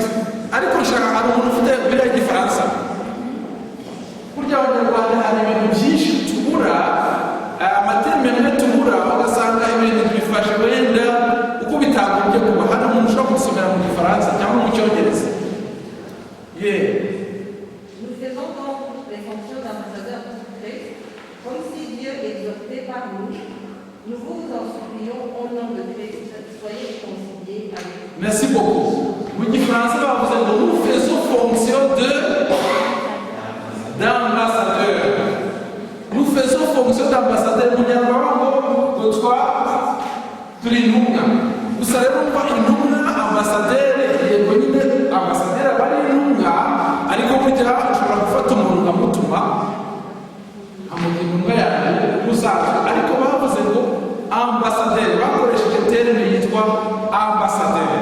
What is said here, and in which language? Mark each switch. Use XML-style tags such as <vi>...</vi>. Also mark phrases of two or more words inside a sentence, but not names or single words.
<rw>Ariko nshaka hari umuntu ufite Bibiliya y'Igifaransa. Kurya Abanyarwanda hari ibintu byinshi tubura, amaterme amwe tubura ugasanga ibintu bifashe wenda uko bitagombye kuba. Hano umuntu ushobora gusomera mu Gifaransa cyangwa mu Cyongereza.</rw> <fr>Nous faisons donc les fonctions d'ambassadeurs de Christ, comme si Dieu exhortait par nous. Nous vous en supplions au nom de Christ, soyez réconciliés avec nous. Merci beaucoup.</fr> <rw>Mu Gifaransa bavuze ngo</rw> <fr>nous faisons fonction d'ambassadeur. Nous faisons fonction d'ambassadeur.</fr> <rw>Mu Nyarwanda ngo turi intumwa. Gusa rero mva intumwa ambassadeur yego nyine ambassadeur bari intumwa, ariko burya ushobora gufata umuntu nkamutuma amugira intumwa yawe gusanzwe, ariko bavuze ngo ambassadeur, bakoresheje terme yitwa ambassadeur.</rw>